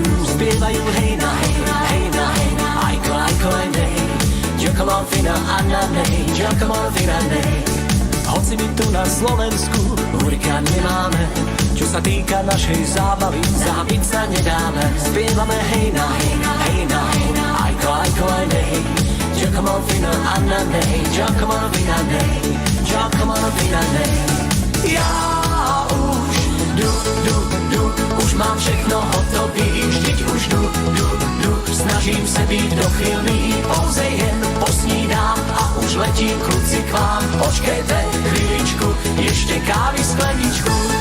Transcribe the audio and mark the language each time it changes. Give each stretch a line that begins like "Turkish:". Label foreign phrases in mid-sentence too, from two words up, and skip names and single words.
Slovak: Spievajú hej na hej, hej na hej, ajko, ajko, aj nej. Giacomo fina a na nej, Giacomo fina nej. Hoci my tu na Slovensku hurikán nemáme, čo sa týka našej zábavy, zabiť sa nedáme. Spievame hej na hej, hej na hej, ajko, ajko, aj nej. Giacomo fina a na nej, Giacomo fina nej. Giacomo fina nej.
Czech: Ja už mám všechno hotový, vždyť už snažím se být dochylný, pouze jen posnídám a už letím kluci k vám. Počkejte chvíličku, ještě kávy skleničku.